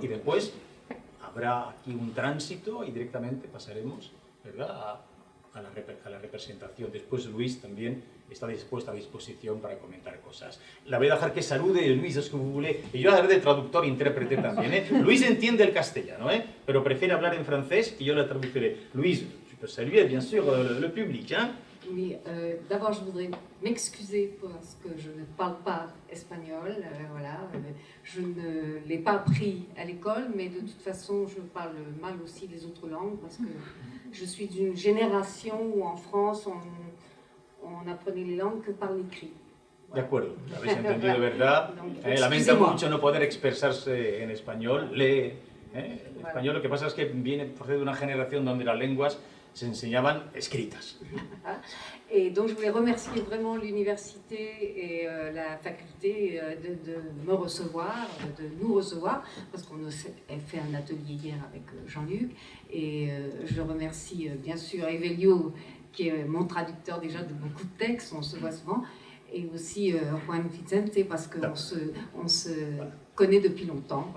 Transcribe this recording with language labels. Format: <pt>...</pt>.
<es>Y después habrá aquí un tránsito y directamente pasaremos, ¿verdad?, a la representación. Después Luis también está dispuesta a disposición para comentar cosas. La voy a dejar que salude, Luis,</es> <fr>es que vous voulez.</fr> <es>Y yo haré de traductor e intérprete también, ¿eh? Luis entiende el castellano, ¿eh?, pero prefiere hablar en francés y yo le traduciré. Luis, tu peux saluer, bien sûr, le public, ¿eh?</es> <fr>Oui, d'abord je voudrais m'excuser parce que je ne parle pas espagnol, voilà, je ne l'ai pas appris à l'école, mais de toute façon je parle mal aussi les autres langues parce que je suis d'une génération où en France on apprenait les langues que par l'écrit.</fr> <es>De acuerdo, habéis entendido, ¿verdad? Lamenta mucho no poder expresarse en español, lee el español, lo que pasa es que viene procede de una generación donde las lenguas se enseñaban escritas.</es> <fr>Et donc je voulais remercier vraiment l'université et la faculté de me recevoir, de nous recevoir, parce qu'on a fait un atelier hier avec Jean-Luc, et je remercie bien sûr Evelio, qui est mon traducteur déjà de beaucoup de textes, on se voit souvent, et aussi Juan Vicente, parce qu'on se connaît depuis longtemps.</fr>